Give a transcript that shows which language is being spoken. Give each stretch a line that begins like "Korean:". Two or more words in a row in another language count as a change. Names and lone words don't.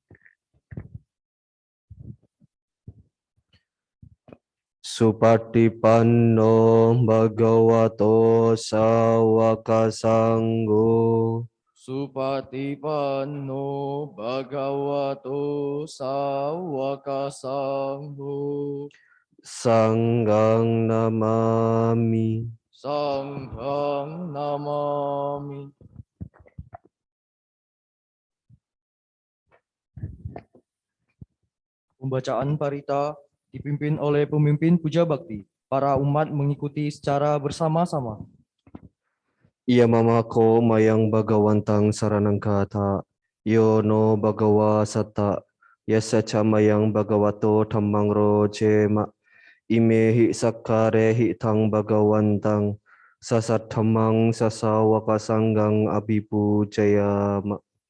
Pali: Supatipanno Bhagavato Sawaka Sangho. Supatipanno Bhagavato Sawaka Sangho. Sanghang Namami. Sanghang Namami.
Indonesian: Pembacaan parita dipimpin oleh pemimpin Puja Bakti. Para umat mengikuti secara bersama-sama.
Pali: Iya mamako mayang Bhagawantang saranang kata. Yo no Bhagawa Sata. Yasa mayang Bhagavato Dhammang Rojema. Imehi Sakkarehi Tang Bhagawantang. Sasat Dhammang Sasawaka Sanggang Abhipujayama.